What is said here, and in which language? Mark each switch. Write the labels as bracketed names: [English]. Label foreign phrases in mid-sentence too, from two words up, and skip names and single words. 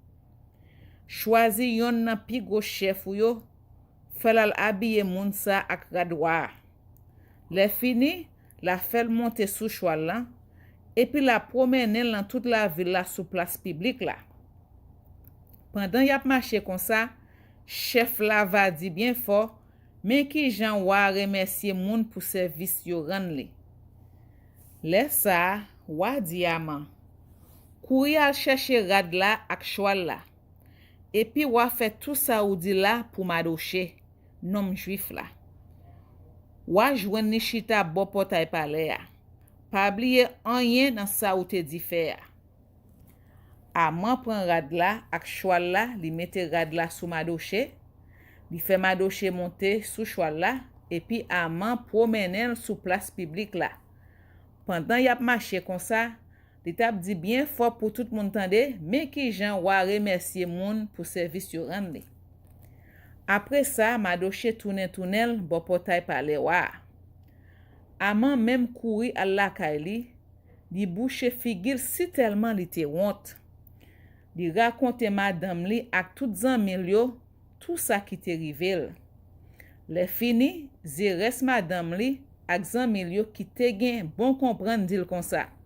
[Haitian Creole] Chwazi yon nan pi go chef ou yo, fèl al abye moun sa ak radwa. Le fini, la fèl monte sou chwal lan, epi la promenen lan tout la vil la sou plas publik la. Pendan yap mache kon sa, chef la va di bien fort, men ki jan wa remersye moun pou servis yo ran li. Le sa, wa di Aman, kouri al chèche rad la ak chwal la, epi wa fè tout sa ou di la pou Madoche, nom juif la. Wa jwen ni chita bo potay pale ya, pa bliye anyen nan sa ou te di fè ya. Aman pren rad la ak chwal la, li mette rad la sou Madoche, li fè Madoche monte sou chwal la, epi Aman promenen sou plas publik la. Pendan yap mache kon sa, li tap di bien fort pou tout moun tande, men ki jan wa remersye moun pou servis yo ran li. Apre sa, Madoche tounel bo potay pale wa. Aman mem kouri al lakay li, li bouche figil si telman li te wont. Li rakonte madame li ak tout zanmil yo, tout sa ki te rivel. Le fini, Zeres madame li ak zanmil yo ki te gen bon kompran dil kon sa.